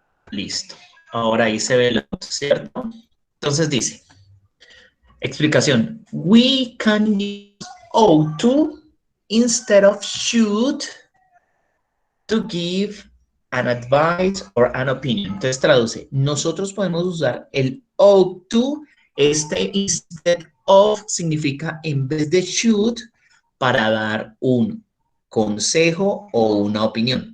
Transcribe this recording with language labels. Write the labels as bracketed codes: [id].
[es] Listo. Ahora ahí se ve el ought to, ¿cierto? Entonces dice, explicación. [en] We can use ought to instead of should to give an advice or an opinion. [es] Entonces traduce, nosotros podemos usar el ought to, instead of significa en vez de should, para dar un consejo o una opinión.